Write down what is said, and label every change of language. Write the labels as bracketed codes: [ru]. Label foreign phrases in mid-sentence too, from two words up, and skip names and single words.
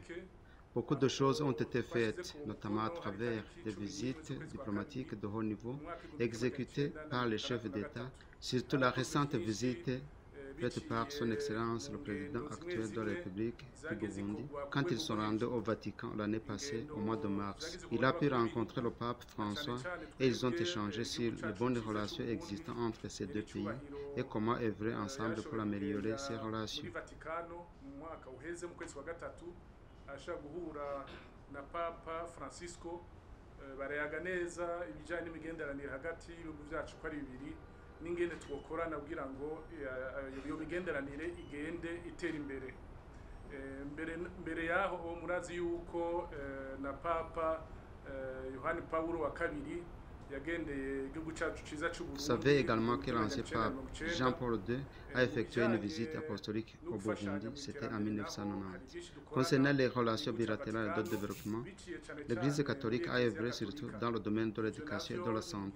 [fr] Beaucoup de choses ont été faites, notamment à travers des visites diplomatiques de haut niveau exécutées par les chefs d'État, surtout la récente visite faite par son Excellence le président actuel de la République du Burundi, quand ils sont rendus au Vatican l'année passée, au mois de mars. Il a pu rencontrer le pape François et ils ont échangé sur les bonnes relations existantes entre ces deux pays et comment œuvrer ensemble pour améliorer ces relations. [rn] Ashaka guhura na Papa Francisco barayaga neza ibijyanye n'imigenderanire hagati y'ibihugu byacu ko ari bibiri n'ingene twokorana kugira ngo iyo migenderanire igende itera imbere. Mbere yaho murazi yuko na Papa Yohani Paulo wa kabiri [fr] Vous savez également que l'ancien pape Jean-Paul II a effectué une visite apostolique au Burundi, c'était en 1990. Concernant les relations bilatérales et de développement, l'Église catholique a œuvré surtout dans le domaine de l'éducation et de la santé.